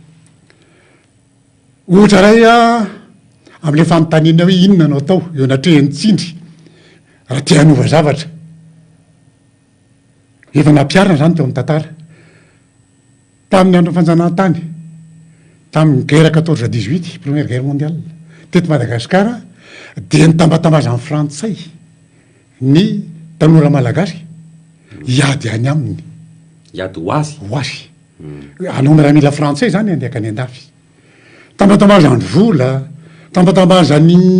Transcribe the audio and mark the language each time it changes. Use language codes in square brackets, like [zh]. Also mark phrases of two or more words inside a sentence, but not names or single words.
[mg] ohatra ray am'le fanontaniana hoe inona no atao eo anatrehany tsindry raha tia hanova zavatra efa nampiarina zany teo amin'ny tantara tamin'ny andro fanjanahantany tamin'ny guerre 14-18 [fr] première guerre mondiale [mg] teto Madagasikara dia nitambatambaza amin'ny frantsay ny tanora malagasy iady any aminy iady hoazy anao miaramila frantsay zany andeaka any andafy tambatambaza ny vola tambatambaza ny